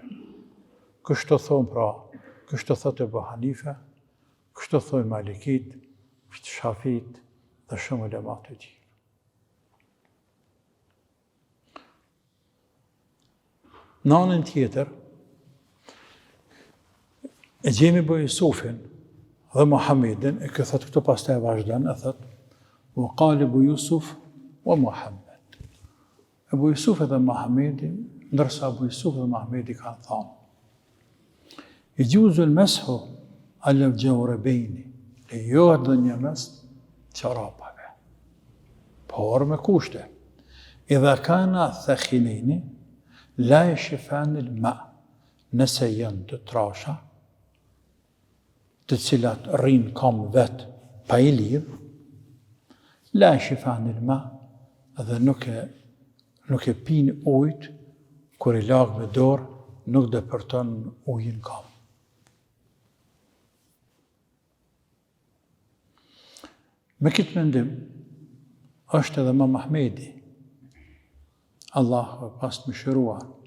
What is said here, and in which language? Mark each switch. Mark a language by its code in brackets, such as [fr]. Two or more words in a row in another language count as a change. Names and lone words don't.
[sq] Kështu thonë pra, kështu thotë Abu Hanife, kështu thonë Malikit, Shafit dhe shumë ulema të tjerë. Në anën tjetër, e gjemi Abu Jusufin dhe Muhammedin, e këtë thotë këtu pastaj e vazhdan, e thotë, [ar] وقال أبو يوسف ومحمد. [sq] Abu Jusuf dhe Muhammedi, ndërsa Abu Jusuf dhe Muhammedi kanë thanë, [ar] يجوز المسح على الجوربين [sq] lejohet dhe një mes çorapave, por me kushte. [ar] إذا كانا ثخينين لا يشفان الماء, [sq] nëse janë të trasha, të cilat rrin kam vet pa I lidh, [ar] لا يشفان الماء, [sq] dhe nuk e pin ujt kur I lag me dorë, nuk depërton ujin kam. Me këtë mendim, është edhe Imam Ahmedi, Allah pas mëshiruar.